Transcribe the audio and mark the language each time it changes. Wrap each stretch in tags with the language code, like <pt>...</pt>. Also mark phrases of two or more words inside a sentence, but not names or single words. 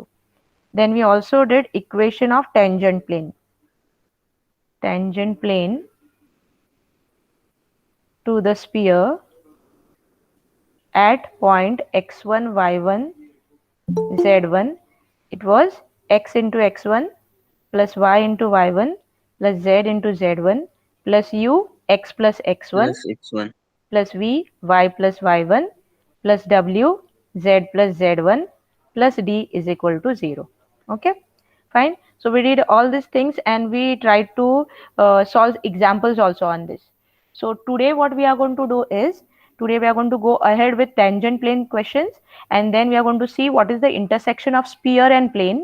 <en>Then we also did equation of tangent plane. Tangent plane to the sphere at point x1 y1 z1, it was x into x1 plus y into y1 plus z into z1 plus u x plus x1 Plus x1. plus v y plus y1 plus w z plus z1 plus d is equal to 0. Okay, fine. So we did all these things and we tried to solve examples also on this. So today what we are going to do is, today we are going to go ahead with tangent plane questions, and then we are going to see what is the intersection of sphere and plane.</en>